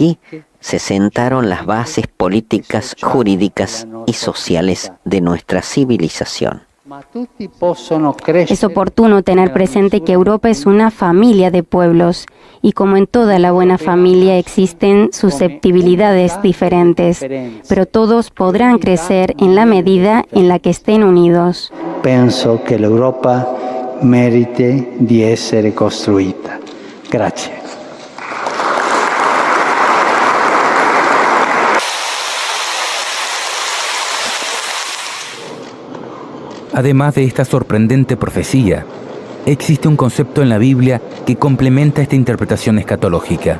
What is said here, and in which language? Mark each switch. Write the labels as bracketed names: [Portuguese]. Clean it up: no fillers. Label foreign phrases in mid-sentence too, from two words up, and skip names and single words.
[Spanish] Porque aquí se sentaron las bases políticas, jurídicas y sociales de nuestra civilización. Es oportuno tener presente que Europa es una familia de pueblos y como en toda la buena familia existen susceptibilidades diferentes, pero todos podrán crecer en la medida en la que estén unidos. [Italian] Penso che l'Europa meriti di essere costruita. Grazie. [Spanish] Además de esta sorprendente profecía, existe un concepto en la Biblia que complementa esta interpretación escatológica.